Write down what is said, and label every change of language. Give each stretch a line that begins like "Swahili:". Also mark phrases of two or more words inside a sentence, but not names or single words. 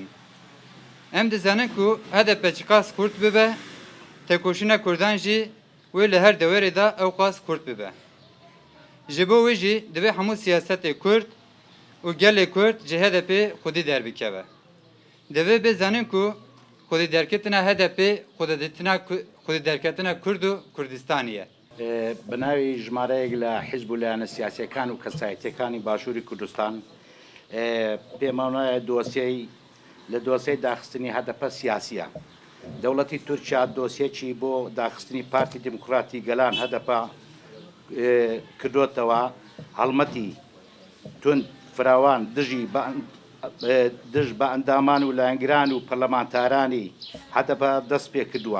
Kurdish: Em dizanin ku HDP çiqas Kurd bibe, têkoşîna Kurdan jî wê li her dewerê de ew qas Kurd bibe. Ji bo wê jî divê hemû siyasetê Kurd û gelê Kurd ji HDP xwedî derbikeve. Divê bizanin ku xwedî derketina HDP xwedî derketina Kurd û Kurdistanî ye.
Central Kurdish: بناوی ژمارەیەک لە حیزب و لایەنە سیاسیەکان و کەسایەتیەکانی باشووری کوردستان پێمان وایە دۆسیەی لە دۆسیەی داخستنی هەدەپە سیاسیە. دەوڵەتی تورکیا دۆسیەکی بۆ داخستنی پارتی دیموکراتی گەلان هەدەپە کردوتەوە هەڵمەتی تند فراوان دژ بە ئەندامان و لایەنگران و پەرلەمانتارانی هەدەپە دەست پێ کردووە.